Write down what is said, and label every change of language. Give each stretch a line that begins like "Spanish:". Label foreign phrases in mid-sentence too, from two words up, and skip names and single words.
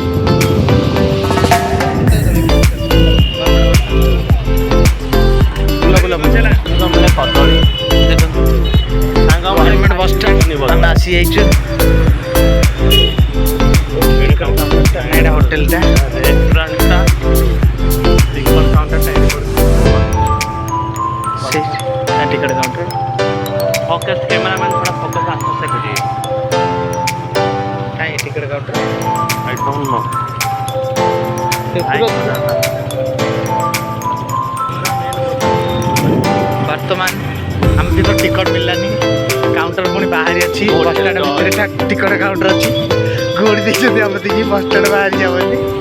Odia: କଦଳୀ ଦେଖନ୍ତୁ,
English: government bus stand
Odia: ଆମେ ଆସିଯାଇଛୁ। ଏଇଟା ହୋଟେଲଟା, ରେଷ୍ଟୁରାଣ୍ଟଟା,
English: ticket counterଟା ticket counter. focus cameraman
Hindi: थोड़ा फोकस आस्ते से करिए।
Odia: କାହିଁ
English: ticket counter I don't know.
Odia: ବର୍ତ୍ତମାନ ଆମକୁ ତ ଟିକଟ ମିଳିଲାନି, କାଉଣ୍ଟର ପୁଣି ବାହାରି ଅଛି। ବସଷ୍ଟାଣ୍ଡ ଭିତରେ
English: ticket counter
Odia: ଅଛି, ଗୋଡ଼ି ଦେଇଛନ୍ତି ଆମେ ଦେଖି ବସଷ୍ଟାଣ୍ଡ ବାହାରି ଯାଉ ବୋଲି।